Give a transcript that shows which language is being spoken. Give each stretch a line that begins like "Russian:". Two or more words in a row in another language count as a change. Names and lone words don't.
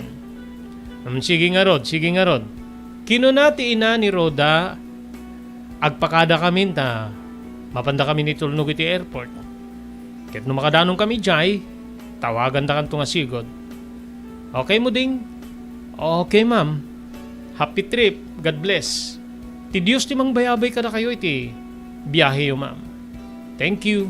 Iloko: Sige nga rod. Kinunati ina ni Roda, agpakada kami ta, mapanda kami ni tulnog iti airport. Ket no makadanong kami jay, tawagan ta kanto nga sigod. Okay mo ding? Okay ma'am.
English: Happy trip, God bless.
Iloko: Ti Diyos ti mang bayabay kada kayo iti biyahe yo ma'am.
English: Thank you.